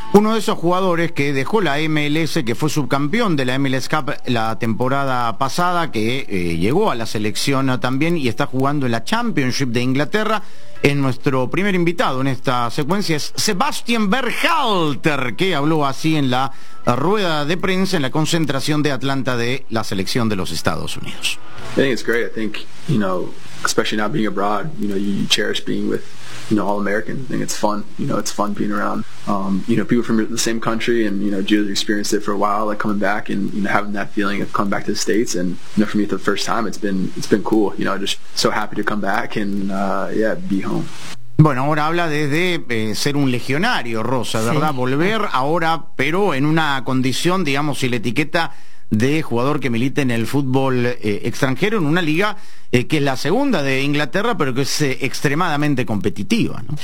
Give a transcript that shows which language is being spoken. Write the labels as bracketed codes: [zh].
[es] Uno de esos jugadores que dejó la MLS, que fue subcampeón de la MLS Cup la temporada pasada, que llegó a la selección también y está jugando en la Championship de Inglaterra, es nuestro primer invitado en esta secuencia, es Sebastian Berhalter, que habló así en la rueda de prensa en la concentración de Atlanta de la selección de los Estados Unidos. [en] I think it's great. I think, you know, especially not being abroad, you know, you cherish being with, you know, all American. I think it's fun. You know, it's fun being around, you know, people from the same country, and, you know, Gio's experienced it for a while, like coming back and, you know, having that feeling of coming back to the States. And, you know, for me, for the first time, it's been cool. You know, just so happy to come back and, yeah, be home. [es] Bueno, ahora habla desde ser un legionario, Rosa, ¿verdad? Sí. Volver ahora, pero en una condición, digamos, si la etiqueta de jugador que milita en el fútbol extranjero, en una liga que es la segunda de Inglaterra, pero que es extremadamente competitiva, ¿no?